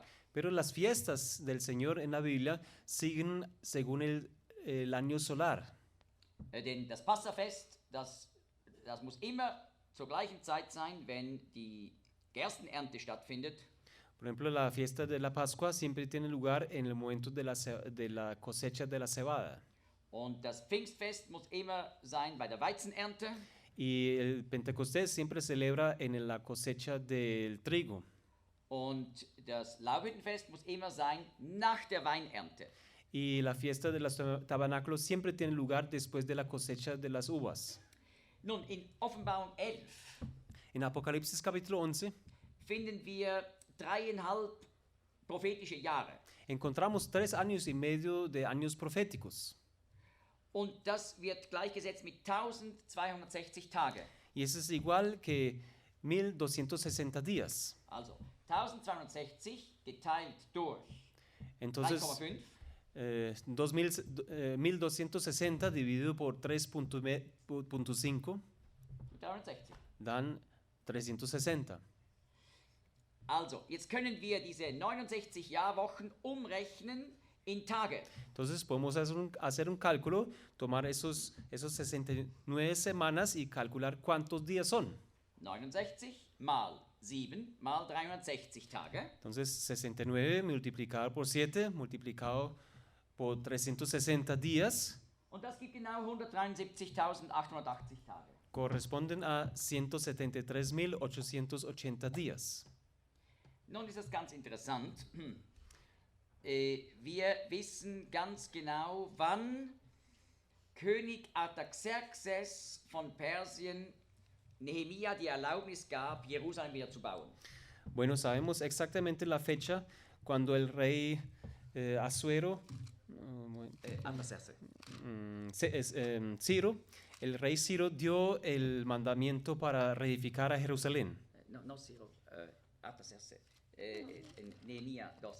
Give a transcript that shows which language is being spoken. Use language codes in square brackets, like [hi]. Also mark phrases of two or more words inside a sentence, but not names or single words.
[es] Pero las fiestas del Señor en la Biblia siguen según el año solar. [de] Denn das Passafest, das muss immer zur gleichen Zeit sein, wenn die Gerstenernte stattfindet. [es] Por ejemplo, la fiesta de la Pascua siempre tiene lugar en el momento de la cosecha de la cebada. [de] Und das Pfingstfest muss immer sein bei der Weizenernte. [es] Y el Pentecostés siempre celebra en la cosecha del trigo. [de] Und das Laubhüttenfest muss immer sein nach der Weinernte. [es] Y la fiesta de los tabernáculos siempre tiene lugar después de la cosecha de las uvas. [de] Nun, in Offenbarung 11 [es] En Apocalipsis capítulo 11 [de] finden wir 3,5 prophetische Jahre. [es] encontramos 3 años y medio de años proféticos. [de] Und das wird gleichgesetzt mit 1260 Tage. [es] Y eso es igual que 1260 días. [de] Also 1260 geteilt durch [es] Entonces, [de] 1,5. [es] 1260 dividido por 3.5 [de] 360. [es] dan 360. [de] Also, jetzt können wir diese 69 Jahrwochen umrechnen in Tage. [es] Entonces podemos hacer un cálculo, tomar esos 69 semanas y calcular cuántos días son. [de] 69 mal 7 mal 360 Tage. [es] Entonces 69 multiplicado por 7 multiplicado por 360 días [de] Und das gibt genau 173.880 Tage. [es] corresponden a 173.880 días. [de] Nun ist das ganz interessant. Wir wissen ganz genau, wann König Artaxerxes von Persien Nehemia die Erlaubnis gab, Jerusalem wieder zu bauen. [es] Bueno, sabemos exactamente la fecha cuando el rey Asuero, Ciro, el rey Ciro dio el mandamiento para reedificar a Jerusalén. No Ciro, Artaxerxes, Nehemia 2.